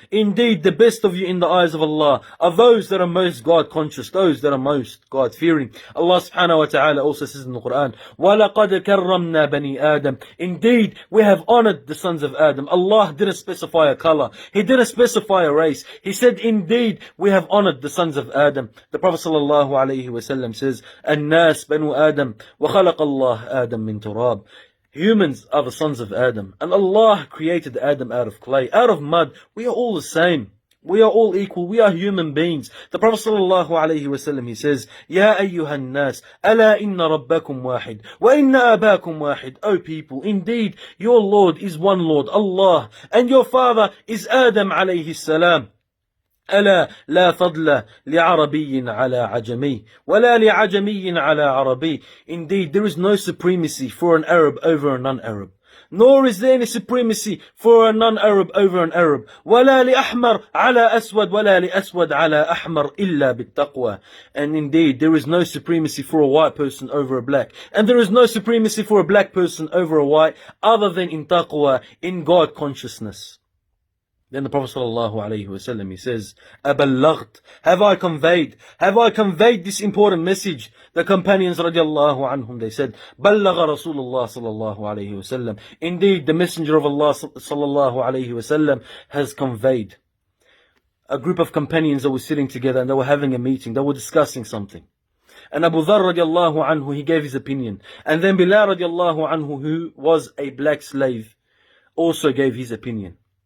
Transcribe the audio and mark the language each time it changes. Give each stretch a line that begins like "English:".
English: Indeed, the best of you in the eyes of Allah are those that are most God conscious, those that are most God fearing. Allah subhanahu wa ta'ala also says in the Quran,
Arabic: وَلَقَدْ كَرَّمْنَا بَنِي آدَمَ.
English: Indeed, we have honored the sons of Adam. Allah didn't specify a color. He didn't specify a race. He said, indeed, we have honored the sons of Adam. The Prophet sallallahu alayhi wa sallam says,
Arabic: الناس بنو آدم وخلق الله آدم من تراب.
English: Humans are the sons of Adam, and Allah created Adam out of clay, out of mud. We are all the same. We are all equal. We are human beings. The Prophet sallallahu alayhi wa sallam, he says,
Arabic: Ya ayyuhan nas, ala inna rabbakum wahid, wa inna abakum wahid.
English: O people, indeed, your Lord is one Lord, Allah, and your father is Adam alayhi salam.
Arabic: ألا لا فضل لعربي على عجمي ولا لعجمي على عربي.
English: Indeed, there is no supremacy for an Arab over a non-Arab, nor is there any supremacy for a non-Arab over an Arab.
Arabic: ولا لأحمر على أسود ولا لأسود على أحمر إلا بالتقوى.
English: And indeed, there is no supremacy for a white person over a black, and there is no supremacy for a black person over a white, other than in taqwa, in God consciousness. Then the Prophet ﷺ, he says,
Arabic: أَبَلَّغْتْ,
English: have I conveyed this important message? The companions radiallahu anhum, they said,
Arabic: بَلَّغَ رَسُولُ اللَّهِ صَلَّى اللَّهُ عَلَيْهِ وسلم.
English: Indeed, the Messenger of Allah sallallahu alayhi wasallam has conveyed. A group of companions that were sitting together and they were having a meeting, they were discussing something. And Abu Dharr radiallahu anhu, he gave his opinion. And then Bilal radiallahu anhu, who was a black slave, also gave his opinion.